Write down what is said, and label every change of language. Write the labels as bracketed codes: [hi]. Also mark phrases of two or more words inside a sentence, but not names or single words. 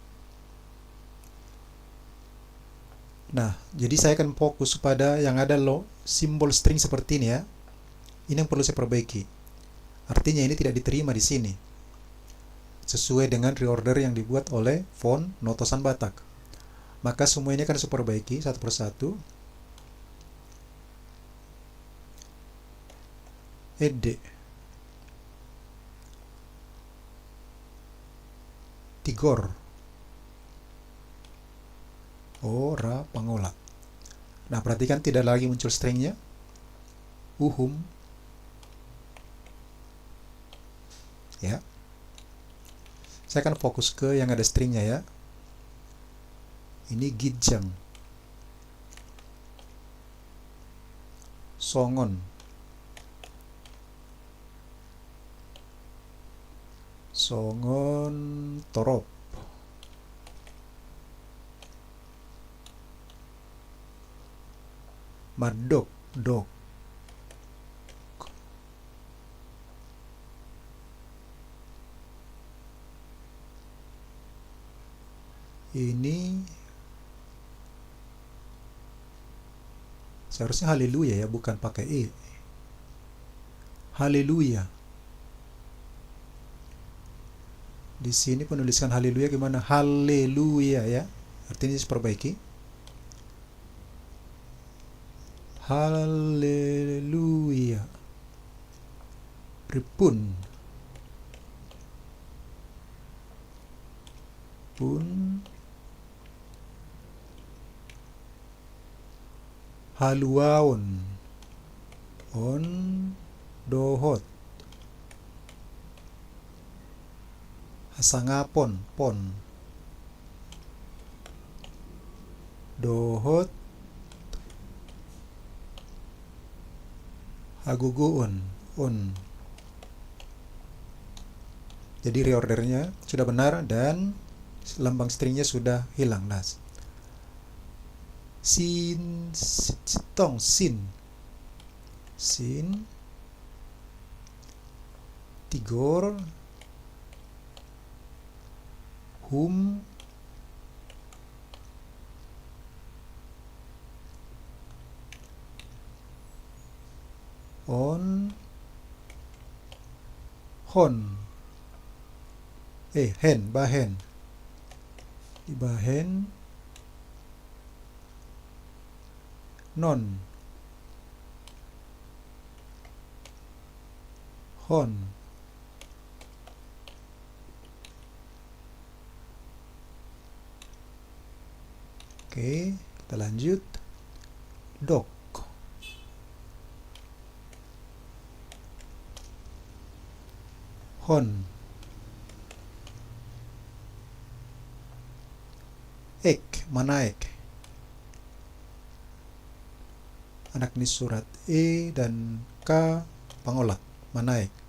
[id] Nah, jadi saya akan fokus pada yang ada simbol string seperti ini ya. Ini yang perlu saya perbaiki. Artinya ini tidak diterima di sini. Sesuai dengan reorder yang dibuat oleh font notosan Batak. Maka semua ini akan saya perbaiki satu persatu. Ede. Tigor. [bbc] Ora pangolat. [id] Nah, perhatikan tidak lagi muncul stringnya. Uhum. Ya. Saya akan fokus ke yang ada stringnya ya. Ini gijang. Songon. [bbc] Songon torop. Madok, dok. [id] Ini seharusnya haleluya ya, bukan pakai e. Haleluya. Di sini penulisan haleluya gimana? Haleluya ya. Artinya diperbaiki. Haleluya. Pripun. Pun. [bbc] Haluaon. On. Dohot. Hasangapon. Pon. Dohot. Haguguon. On. [id] Jadi reordernya sudah benar dan lambang stringnya sudah hilang. [bbc] Nah, sin, sitong, sin, tigor, hum, on, hon, hen, bahen, ibahen, non, hon. [id] Oke, kita lanjut. [bbc] Dok. Hon. Ek, manaek. Anak nis surat E dan K pangolak, manaek.